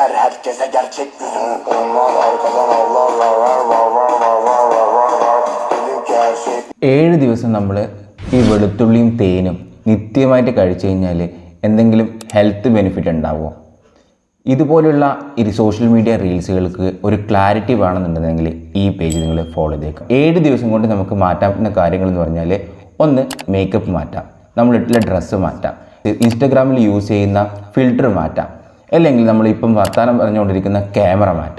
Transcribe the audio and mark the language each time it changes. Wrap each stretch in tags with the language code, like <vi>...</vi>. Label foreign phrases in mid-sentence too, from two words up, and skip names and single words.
<tr>herkese gerçek yüzünü. Onlar arkadan avlarlar, var var var var var var var var. Dedim ki her şey.</tr> <ml>7 ദിവസം നമ്മൾ ഈ വെളുത്തുള്ളിയും തേനും നിത്യമായിട്ട് കഴിച്ചു കഴിഞ്ഞാൽ എന്തെങ്കിലും</ml> <en>health benefit</en> <ml>ഉണ്ടാവുമോ? ഇതുപോലുള്ള ഈ</ml> <en>social media reels</en> <ml>ഒരു ക്ലാരിറ്റി വേണമെന്നുണ്ടെങ്കിൽ ഈ പേജ് നിങ്ങൾ ഫോളോ ചെയ്തേക്കാം. 7 ദിവസം കൊണ്ട് നമുക്ക് മാറ്റാവുന്ന കാര്യങ്ങൾ എന്ന് പറഞ്ഞാൽ, ഒന്ന് മേക്കപ്പ് മാറ്റാം, നമ്മൾ ഇട്ടുള്ള ഡ്രസ്സ് മാറ്റാം, ഇൻസ്റ്റഗ്രാമിൽ യൂസ് ചെയ്യുന്ന ഫിൽറ്റർ മാറ്റാം, അല്ലെങ്കിൽ നമ്മളിപ്പം വർത്തമാനം പറഞ്ഞുകൊണ്ടിരിക്കുന്ന ക്യാമറ മാറ്റാം.</ml>